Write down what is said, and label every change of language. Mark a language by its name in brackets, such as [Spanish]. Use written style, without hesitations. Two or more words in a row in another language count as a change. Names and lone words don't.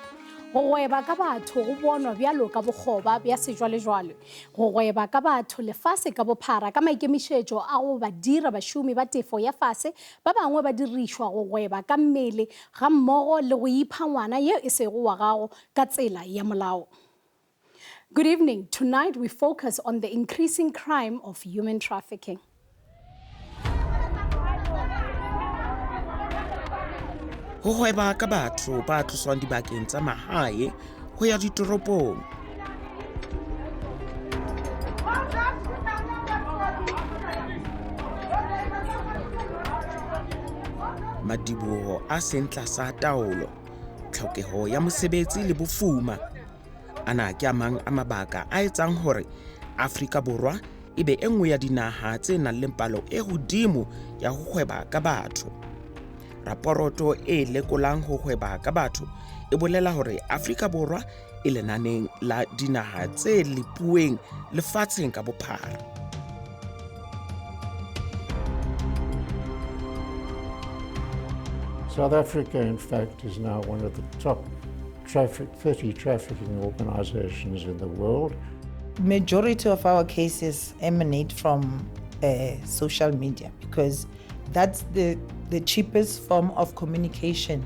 [Northern Sotho] Go gweba ka batho go bonwa bjalo ka bokgoba bja sejwalejwale. Go gweba ka batho lefase ka bophara ka maikemišetšo a go ba dira bašomi ba tefo ya fase ba bangwe ba dirišwa go gweba ka mmele ga mmogo le go ipha ngwana yeo e sego wa gago ka tsela ya molao. [English] Good evening. Tonight we focus on the increasing crime of human trafficking. [Northern Sotho] Go gweba ka batho ba tloswang dibakeng tsa mahae go ya ditoropong. [Southern Sotho] Madiboho a seng tlasa taolo, tlhokeho ya mosebetsi le bofuma. Ana ke a mang a mabaka a etsang hore Afrika Borwa e be e nngwe ya dinaha tse nang le palo e hodimo ya go gweba ka batho. Raporoto e lekolang ho gweba ka batho e bolela hore Afrika Borwa e lenaneng la dinaha tse lepueng lefatsheng ka bophara. [English] South Africa, in fact, is now one of the top 30 trafficking organizations in the world. Majority of our cases emanate from social media because that's the cheapest form of communication.